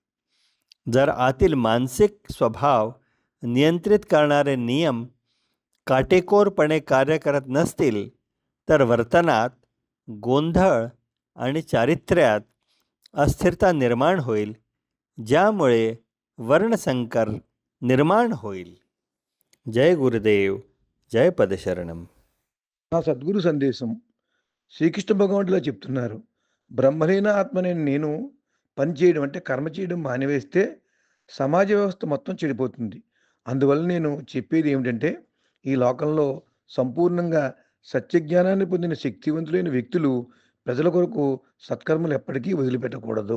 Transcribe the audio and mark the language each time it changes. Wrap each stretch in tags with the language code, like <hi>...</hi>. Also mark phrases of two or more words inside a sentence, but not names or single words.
<mr>जर आतील मानसिक स्वभाव नियंत्रित करणारे नियम काटेकोरपणे कार्य करत नसतील तर वर्तनात गोंधळ आणि चारित्र्यात अस्थिरता निर्माण होईल, ज्यामुळे वर्णसंकर निर्माण होईल.</mr> <hi>जय गुरुदेव, जय పదశరణం.</hi> <te>నా సద్గురు సందేశం శ్రీకృష్ణ భగవానుడిలా చెప్తున్నారు. బ్రహ్మలీన ఆత్మనే నేను పని చేయడం అంటే కర్మ చేయడం మానివేస్తే సమాజ వ్యవస్థ మొత్తం చెడిపోతుంది. అందువల్ల నేను చెప్పేది ఏమిటంటే ఈ లోకంలో సంపూర్ణంగా సత్యజ్ఞానాన్ని పొందిన శక్తివంతులైన వ్యక్తులు ప్రజల కొరకు సత్కర్మలు ఎప్పటికీ వదిలిపెట్టకూడదు.</te>